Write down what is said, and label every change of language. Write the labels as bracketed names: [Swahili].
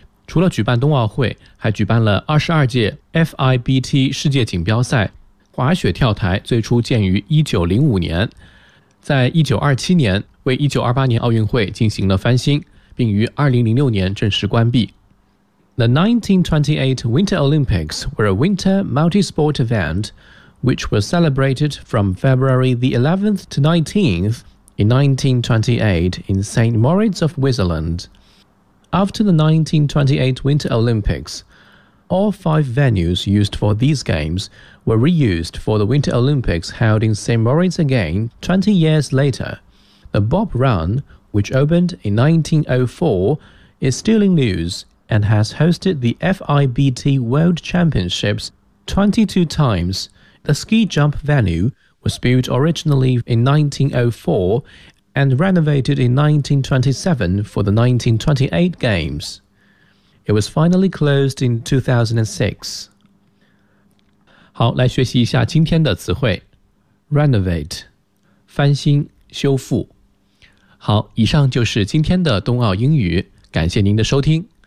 [Chinese] 除了举办冬奥会，还举办了22届 FIBT 世界锦标赛。滑雪跳台最初建于1905年，在1927年为1928年奥运会进行了翻新，并于2006年正式关闭。 [English] The 1928 Winter Olympics were a winter multi-sport event. Which was celebrated from February the 11th to 19th in 1928 in St. Moritz of Switzerland. After the 1928 Winter Olympics, all 5 venues used for these games were reused for the Winter Olympics held in St. Moritz again 20 years later. The Bob Run, which opened in 1904, is still in use and has hosted the FIBT World Championships 22 times. The ski jump venue was built originally in 1904 and renovated in 1927 for the 1928 Games. It was finally closed in 2006. [Chinese] 好，来学习一下今天的词汇。 Renovate, 翻新、修复。好，以上就是今天的冬奥英语，感谢您的收听。